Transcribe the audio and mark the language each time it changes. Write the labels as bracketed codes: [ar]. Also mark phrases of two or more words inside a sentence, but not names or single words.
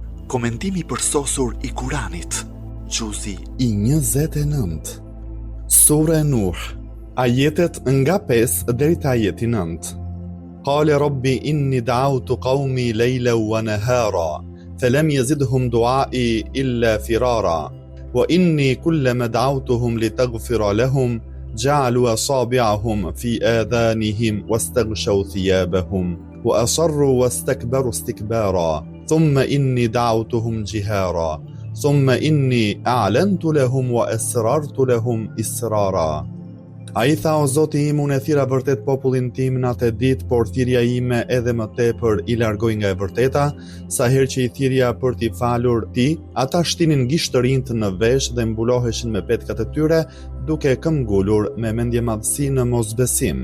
[sq] Komentimi përsosur i Kuranit, Gjuzi i 29. Sura Nuh, ajetet nga 5 deri te ajeti 9. [ar] قال رب إني دعوت قومي ليلا ونهارا فلم يزدهم دعائي إلا فرارا وإني كلما دعوتهم لتغفر لهم جعلوا أصابعهم في آذانهم واستغشوا ثيابهم وأصروا واستكبروا استكبارا ثم إني دعوتهم جهارا ثم إني أعلنت لهم وأسررت لهم إسرارا. [sq] A i tha, o Zoti im, unë e thira vërtet popullin tim në atë ditë, por thirrja ime edhe më tepër i largoj nga e vërteta, sa herë që i thirrja për t'i falur ti, ata shtinin gishtërinjt në vesh dhe mbuloheshin me petkat e tyre, duke këmbgulur me mendje madhësi në mosbesim.